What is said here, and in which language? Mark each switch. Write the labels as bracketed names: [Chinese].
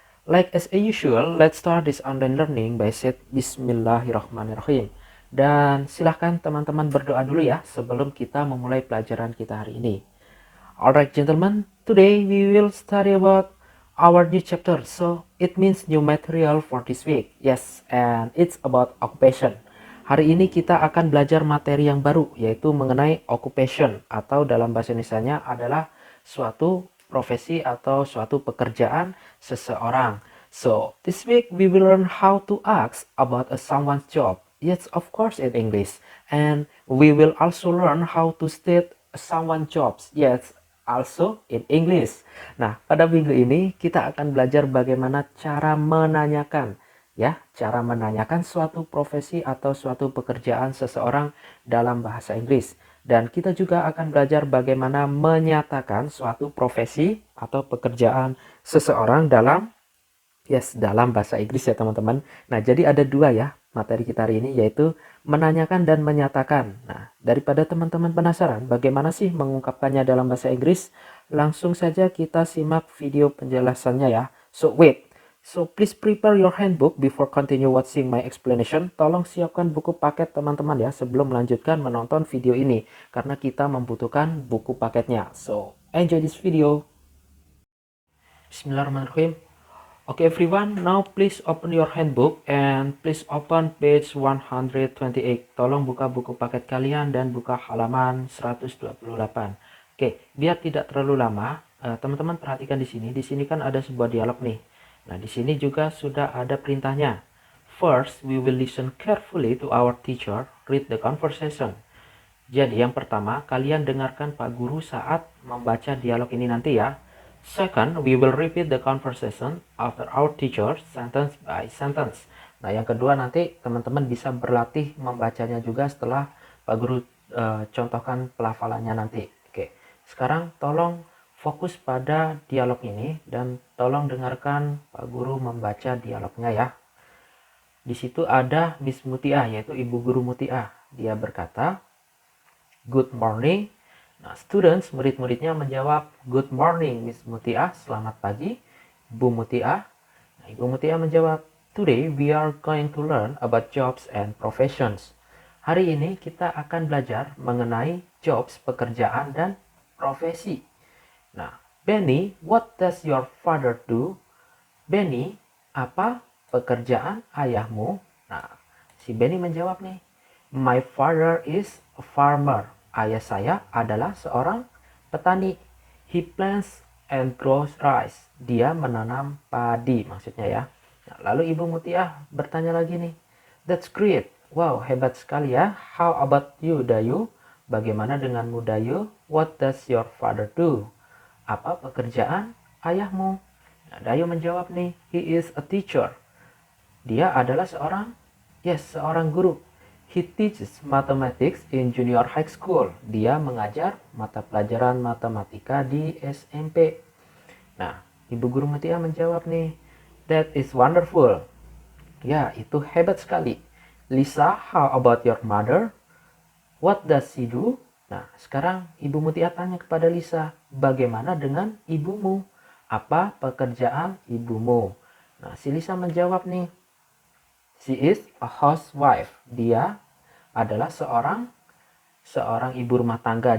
[English] Like as usual, let's start this online learning by said Bismillahirrahmanirrahim. [Indonesian] Dan silahkan teman-teman berdoa dulu ya sebelum kita memulai pelajaran kita hari ini. [English] Alright gentlemen, today we will study about our new chapter. So it means new material for this week. Yes, and it's about occupation. [Indonesian] Hari ini kita akan belajar materi yang baru, yaitu mengenai occupation, atau dalam bahasa Indonesianya adalah suatu profesi atau suatu pekerjaan seseorang. [English] So this week we will learn how to ask about someone's job. Yes, of course in English. And we will also learn how to state someone's jobs. Yes, also in English. [Indonesian] Nah, pada minggu ini kita akan belajar bagaimana cara menanyakan, ya, cara menanyakan suatu profesi atau suatu pekerjaan seseorang dalam bahasa Inggris. Dan kita juga akan belajar bagaimana menyatakan suatu profesi atau pekerjaan seseorang dalam dalam bahasa Inggris ya teman-teman. Nah, jadi ada dua ya materi kita hari ini, yaitu menanyakan dan menyatakan. Nah, daripada teman-teman penasaran bagaimana sih mengungkapkannya dalam bahasa Inggris, langsung saja kita simak video penjelasannya ya. [English] So please prepare your handbook before continue watching my explanation. [Indonesian] Tolong siapkan buku paket teman-teman ya sebelum melanjutkan menonton video ini, karena kita membutuhkan buku paketnya. [English] So enjoy this video. Bismillahirrahmanirrahim. Okay everyone, now please open your handbook and please open page 128. [Indonesian] Tolong buka buku paket kalian dan buka halaman 128. Oke, biar tidak terlalu lama, teman-teman perhatikan di sini. Di sini kan ada sebuah dialog nih. Nah, di sini juga sudah ada perintahnya. [English] First, we will listen carefully to our teacher read the conversation. [Indonesian] Jadi yang pertama, kalian dengarkan Pak Guru saat membaca dialog ini nanti ya. [English] Second, we will repeat the conversation after our teacher sentence by sentence. [Indonesian] Nah, yang kedua nanti teman-teman bisa berlatih membacanya juga setelah Pak Guru contohkan pelafalannya nanti. Oke, sekarang tolong fokus pada dialog ini dan tolong dengarkan Pak Guru membaca dialognya ya. Di situ ada Miss Mutia, yaitu Ibu Guru Mutia. Dia berkata, [English] "Good morning." [Indonesian] Nah, students, murid-muridnya menjawab, [English] "Good morning, [Indonesian] Miss Mutia." Selamat pagi, Bu Mutia. Nah, Ibu Mutia menjawab, [English] "Today we are going to learn about jobs and professions." [Indonesian] Hari ini kita akan belajar mengenai jobs, pekerjaan, dan profesi. [English] Nah, Benny, what does your father do? [Indonesian] Benny, apa pekerjaan ayahmu? Nah, si Benny menjawab nih, [English] "My father is a farmer." [Indonesian] Ayah saya adalah seorang petani. [English] He plants and grows rice. [Indonesian] Dia menanam padi maksudnya ya. Nah, lalu Ibu Mutia bertanya lagi nih. [English] "That's great." [Indonesian] Wow, hebat sekali ya. [English] How about you, [Indonesian] Dayu? Bagaimana denganmu, Dayu? [English] What does your father do? [Indonesian] Apa pekerjaan ayahmu? Nah, Dayu menjawab nih, [English] he is a teacher. [Indonesian] Dia adalah seorang guru. [English] He teaches mathematics in junior high school. [Indonesian] Dia mengajar mata pelajaran matematika di SMP. Nah, Ibu Guru Mutia menjawab nih, [English] that is wonderful. [Indonesian] Ya, itu hebat sekali. [English] Lisa, how about your mother? What does she do? [Indonesian] Nah, sekarang Ibu Mutia tanya kepada Lisa, bagaimana dengan ibumu? Apa pekerjaan ibumu? Nah, si Lisa menjawab nih, [English] she is a housewife. [Indonesian] Dia adalah seorang ibu rumah tangga.